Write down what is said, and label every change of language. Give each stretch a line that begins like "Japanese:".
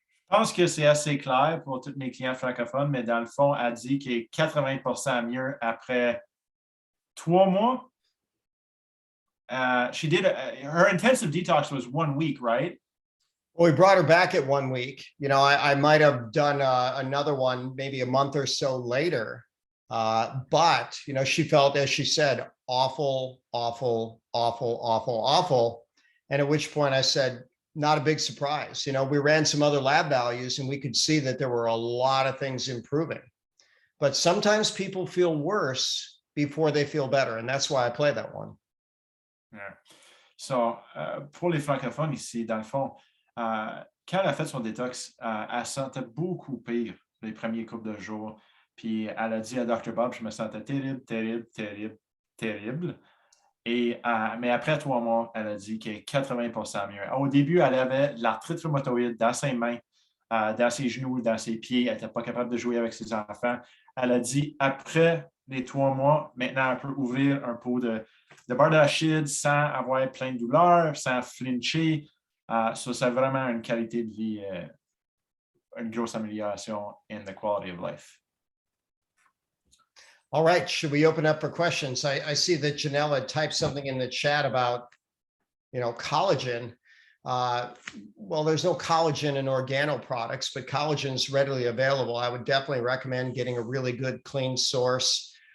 French: Je pense que c'est assez clair pour tous mes clients francophones, mais dans le fond, elle dit qu'il est 80% mieux après 3 mois.
English: She did her intensive detox was 1 week, right? well, we brought her back at 1 week. I might have done another one maybe a month or so later. But, she felt, as she said, awful, awful, awful, awful, awful. And at which point I said, not a big surprise. We ran some other lab values and we could see that there were a lot of things improving. But sometimes people feel worse before they feel better. And that's why I play that one. Yeah.
French: So, pour les francophones ici, dans le fond, quand elle a fait son détox, elle se sentait beaucoup pire les premiers couples de jours. Puis elle a dit à Dr. Bob, je me sentais terrible, terrible, terrible, terrible. Mais après 3 mois, elle a dit qu'elle est 80% mieux. Au début, elle avait de l'arthrite rhumatoïde dans ses mains, dans ses genoux, dans ses pieds. Elle n'était pas capable de jouer avec ses enfants. Elle a dit, après les 3 mois, maintenant, elle peut ouvrir un pot de beurre d'arachide sans avoir plein de douleurs, sans flincher. Ça, c'est vraiment une qualité de vie, une grosse amélioration
English: in the quality of life. All right. Should we open up for questions? I see that Janelle typed something in the chat about, collagen. Well, there's no collagen in organo products, but collagen is readily available. I would definitely recommend getting a really good, clean source.